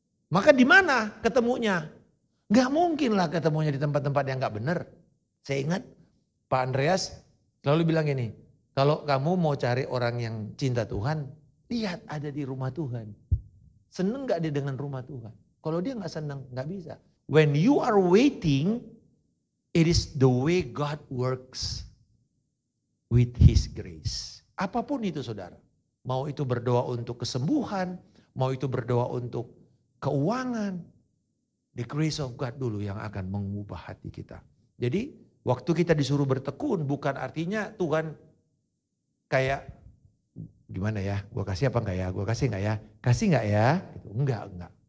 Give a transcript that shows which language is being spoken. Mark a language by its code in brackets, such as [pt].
[id] Maka di mana ketemunya? Gak mungkin lah ketemunya di tempat-tempat yang gak benar. Saya ingat Pak Andreas selalu bilang gini. Kalau kamu mau cari orang yang cinta Tuhan, lihat ada di rumah Tuhan. Seneng gak dia dengan rumah Tuhan? Kalau dia gak seneng, gak bisa. [en] When you are waiting, it is the way God works with His grace. [id] Apapun itu saudara. Mau itu berdoa untuk kesembuhan, mau itu berdoa untuk keuangan. [en] The grace of God [id] dulu yang akan mengubah hati kita. Jadi waktu kita disuruh bertekun bukan artinya Tuhan kayak gimana ya, gue kasih apa enggak ya, gue kasih enggak ya, kasih enggak ya, gitu. Enggak.